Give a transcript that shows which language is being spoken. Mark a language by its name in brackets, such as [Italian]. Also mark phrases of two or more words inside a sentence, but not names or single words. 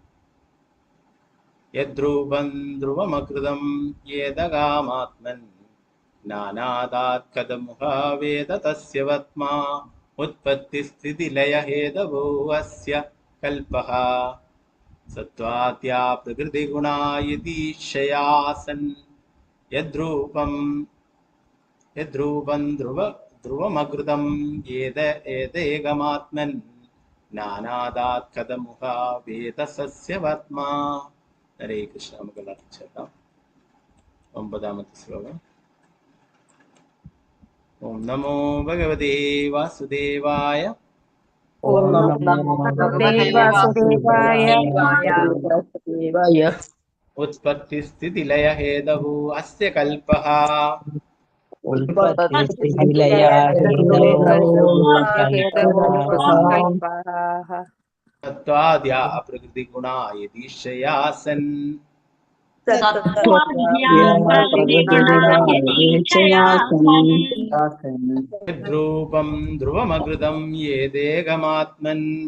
[Sanskrit] യദ്രൂപം ധ്രുവമകൃതം യേദകാമാത്മൻ നാനാദാത് കഥമുഖാവേദ തസ്യ വത്മാ ഉത്പത്തിസ്ഥിതിലയ ഹേതവോ അസ്യ കൽപഃ सत्त्वाद्या प्रकृतिगुणा यदीक्षया सन् यद्रूपं ध्रुवमकृतं येदेकमात्मन् नानादात् कथमुखा वेदसस्य वर्त्मा. हरे कृष्ण. मङ्गलाचरणम्. [Malayalam] 9ാമത്തെ ശ്ലോകം. [Sanskrit] ഓം നമോ ഭഗവതേ വാസുദേവായ. ഓം നമോ ഭഗവതേ വാസുദേവായ. उत्पत्तिस्थितिलय हेतवो अस्य कल्पः. तत्त्वाद्या प्रकृतिगुणा यदीक्षया सन् यद्रूपं ध्रुवमकृतं येदेकमात्मन्